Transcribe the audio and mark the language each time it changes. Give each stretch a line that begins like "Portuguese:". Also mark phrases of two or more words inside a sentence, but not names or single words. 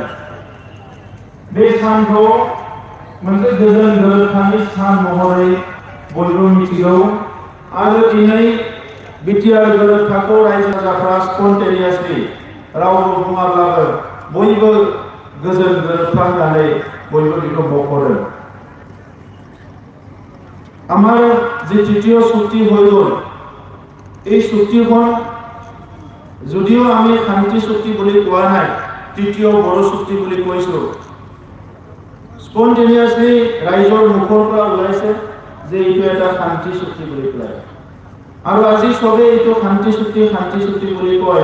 Bodo: बे सानखौ मोनसे गोजोन गोरोबथानि सान महरै बयबो मिथिगौ आरो दिनै बिटिआर गोरोबथाखौ रायजो राजाफ्रा स्पन्टेनियासलि रावबो बुङाब्लाबो बयबो गोजोन गोरोबथा होननानै बयबो बेखौ मख'दों।
Assamese: আমাৰ যে তৃতীয় চুক্তি হৈ গ'ল এই চুক্তিখন যদিও আমি শান্তি চুক্তি বুলি কোৱা নাই, তৃতীয় বড়ো চুক্তি বুলি কৈছোঁ। স্পন্টেনিয়াসলি ৰাইজৰ মুখৰ পৰা ওলাইছে যে এইটো এটা শান্তি চুক্তি বুলি কয় আৰু আজি সবে এইটো শান্তি চুক্তি বুলি কয়।